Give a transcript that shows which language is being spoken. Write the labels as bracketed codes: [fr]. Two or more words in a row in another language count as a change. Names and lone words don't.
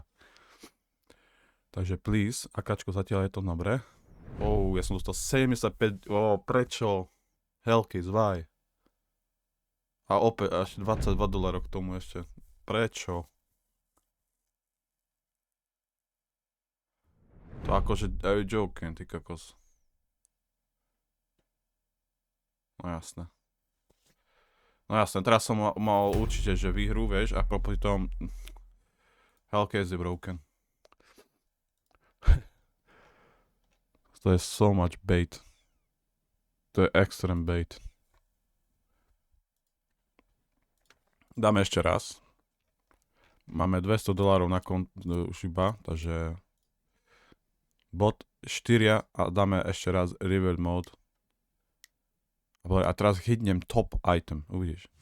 [sk] Takže please, akáčko zatiaľ je to dobré. Ja som dostal 75, prečo? Hellcase, why? A opäť až $22 k tomu ešte. Prečo? To akože, [en] are you joking, [sk] ty kokos? No jasné. No jasné, teraz som mal určite, že výhru, vieš, a popri tom Hellcase je broken. To je [en] so much bait. [sk] To je [en] extreme bait. [sk] Dáme ešte raz. Máme $200 na konto už iba, takže bot 4 a dáme ešte raz [en] river mode. [sk] A teraz hitnem [en] top item, [sk] uvidíš.